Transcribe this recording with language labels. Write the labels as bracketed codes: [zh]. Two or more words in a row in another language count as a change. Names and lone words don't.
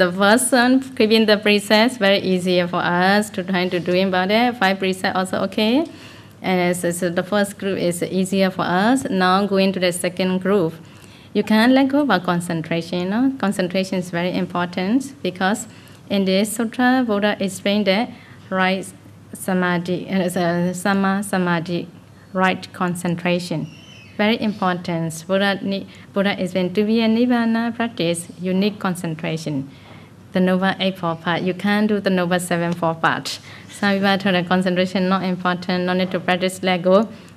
[en] The first one, keeping the precepts, very easy for us to try to do about it. 5 precepts also okay. And so the first group is easier for us. Now going to the second group. You can't let go about concentration. You know? Concentration is very important because in this sutra, Buddha explained that right samadhi, [pi] sama samadhi, [en] right concentration. Very important. Buddha is meant to be a Nibbana practice, you need concentration. The Noble Eightfold Path, you can't do the Noble Sevenfold Path. Some people told that concentration not important, no need to practice, let go.